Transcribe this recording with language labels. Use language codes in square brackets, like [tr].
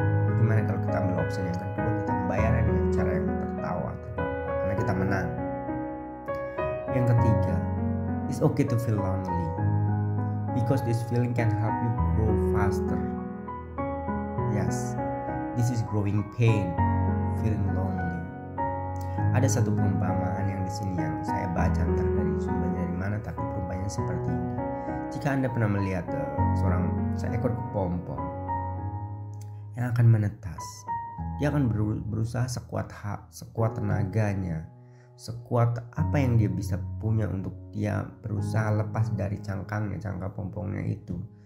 [id] Bagaimana kalau kita ambil opsi yang kedua, kita membayarnya dengan cara yang tertawa karena kita menang. Yang ketiga, [en] it's okay to feel lonely because this feeling can help you grow faster. Yes, this is growing pain, feeling lonely. [id] Ada satu perumpamaan yang di sini yang saya baca, entah dari sumbernya dari mana, tapi perumpamaan seperti ini. Jika Anda pernah melihat seekor kepompong yang akan menetas, dia akan berusaha sekuat tenaganya, sekuat apa yang dia bisa punya untuk dia berusaha lepas dari cangkang pompongnya itu.